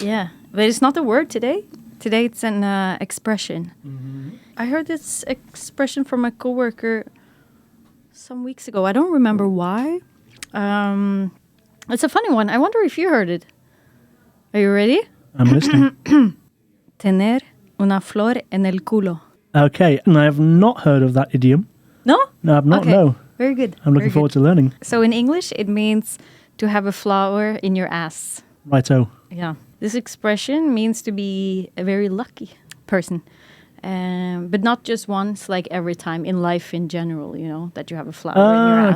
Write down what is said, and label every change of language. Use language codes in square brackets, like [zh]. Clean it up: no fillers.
[en] Yeah, but it's not a word today. Today it's an expression. Mm-hmm. I heard this expression from a coworker some weeks ago. I don't remember why. It's a funny one. I wonder if you heard it. Are you ready? I'm listening. [es] Tener una flor en el culo. [en] Okay, and I have not heard of that idiom. No? No, I've not, okay. no. Very good. I'm looking forward to learning. So in English, it means to have a flower in your ass. Righto. Yeah. This expression means to be a very lucky person. But not just once, like every time in life in general, you know, that you have a flower in your ass.